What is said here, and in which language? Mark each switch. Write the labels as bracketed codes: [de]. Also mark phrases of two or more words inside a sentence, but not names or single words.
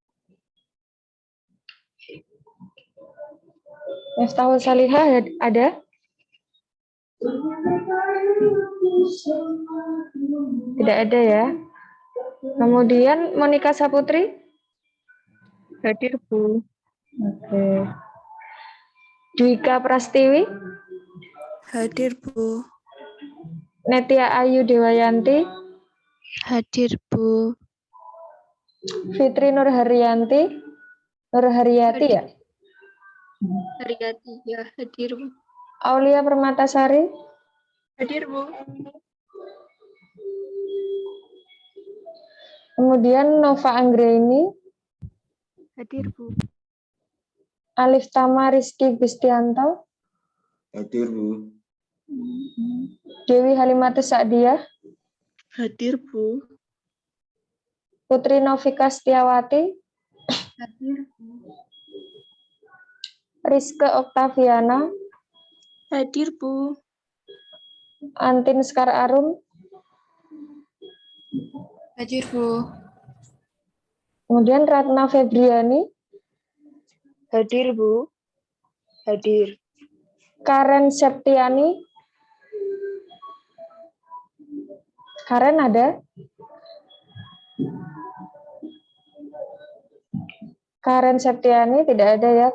[id] Miftahul Salihah ada? Tidak ada ya. Kemudian Monika Saputri? Hadir, Bu. Oke. Dwika Prastiwi? Hadir, Bu. Netia Ayu Dewayanti? Hadir, Bu. Fitri Nurharyati? Nurharyati ya? Haryati, ya, hadir, Bu. Aulia Permatasari? Hadir, Bu. Kemudian Nova Anggraini? Hadir, Bu. Alif Tama Rizky Gustianto? Hadir, Bu. Dewi Halimatus Sa'diyah? Hadir, Bu. Putri Novika Setiawati? Hadir, Bu. Rizke Oktaviana? Hadir, Bu. Antin Skar Arum? Hadir, Bu. Kemudian Ratna Febriani? Hadir, Bu. Hadir. Karen Septiani? Karen ada? Karen Septiani tidak ada ya.